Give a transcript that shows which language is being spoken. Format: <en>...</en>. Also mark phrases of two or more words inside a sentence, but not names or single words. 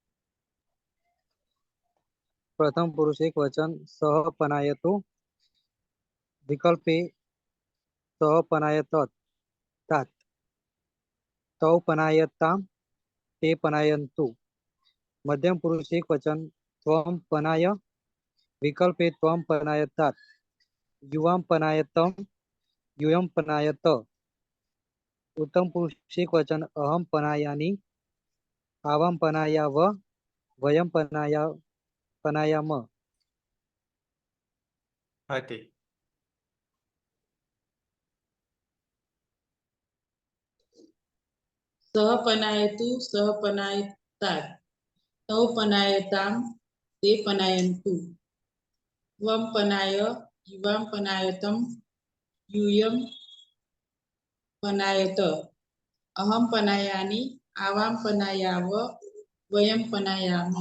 <sa>પ્રથમ પુરુષ એક વચન સહ પનાયતુ વિકલ્પે સહ પનાયત તાત તૌ પનાયતામ તે પનાયन्तુ. મધ્યમ પુરુષ એક વચન ત્વમ પનાય વિકલ્પે ત્વમ પનાયતાત युवां पनायतम यूयं पनायत। उत्तम पुरुष एक वचन अहम पनायानि आवाम पनायाव वयम पनायाम।</sa> <gu>હતી</gu> <sa>सह पनायतु सह पनायतात तौ पनायताम ते पनायन्तु त्वं पनाय युवां पनायतम यूयं पनायत अहम पनायानि आवां पनायाव वयं पनायामः।</sa>